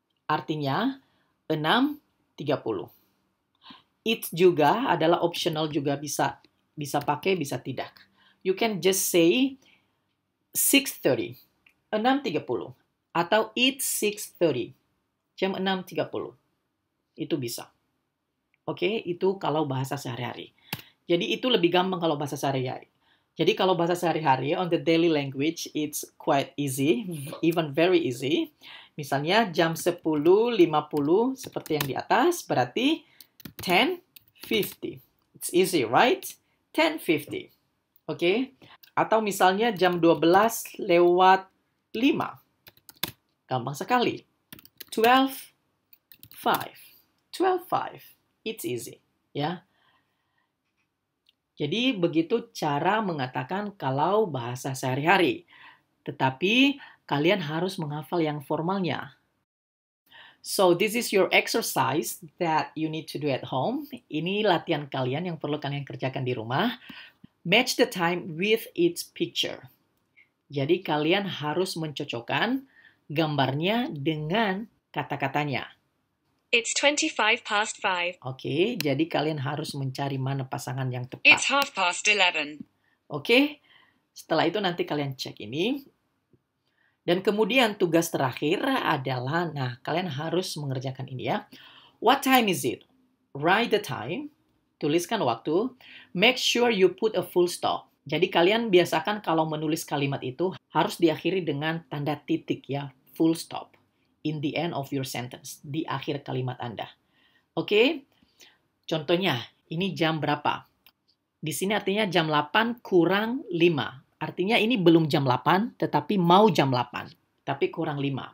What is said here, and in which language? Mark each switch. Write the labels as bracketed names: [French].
[Indonesian] Artinya 6.30. It juga adalah optional juga bisa pakai, bisa tidak. [English] You can just say 6:30. 6.30. [Indonesian] Atau [English] it's 6:30. [Indonesian] Jam 6.30. Itu bisa. Oke, itu kalau bahasa sehari-hari. Jadi itu lebih gampang kalau bahasa sehari-hari. Jadi kalau bahasa sehari-hari, [English] on the daily language, it's quite easy, even very easy. [Indonesian] Misalnya jam 10.50 seperti yang di atas, berarti 10:50. [English] It's easy, right? 10:50. Oke? [Indonesian] Atau misalnya jam 12 lewat 5. Gampang sekali. [English] 12:05. 12:05. It's easy, ya. [Indonesian] Jadi begitu cara mengatakan kalau bahasa sehari-hari. Tetapi kalian harus menghafal yang formalnya. [English] So this is your exercise that you need to do at home. [Indonesian] Ini latihan kalian yang perlu kalian kerjakan di rumah. [English] Match the time with its picture. [Indonesian] Jadi kalian harus mencocokkan gambarnya dengan kata-katanya. [English] It's 25 past 5. [Indonesian] Oke, jadi kalian harus mencari mana pasangan yang tepat. [English] It's 11:30. [Indonesian] Oke, setelah itu nanti kalian cek ini. Dan kemudian tugas terakhir adalah, nah kalian harus mengerjakan ini ya. [English] What time is it? Write the time, [Indonesian] tuliskan waktu. [English] Make sure you put a full stop. [Indonesian] Jadi kalian biasakan kalau menulis kalimat itu harus diakhiri dengan tanda titik ya, [English] full stop. In the end of your sentence, [Indonesian] di akhir kalimat Anda. Oke, contohnya ini jam berapa? Di sini artinya jam 8 kurang 5. Artinya ini belum jam 8, tetapi mau jam 8. Tapi kurang 5.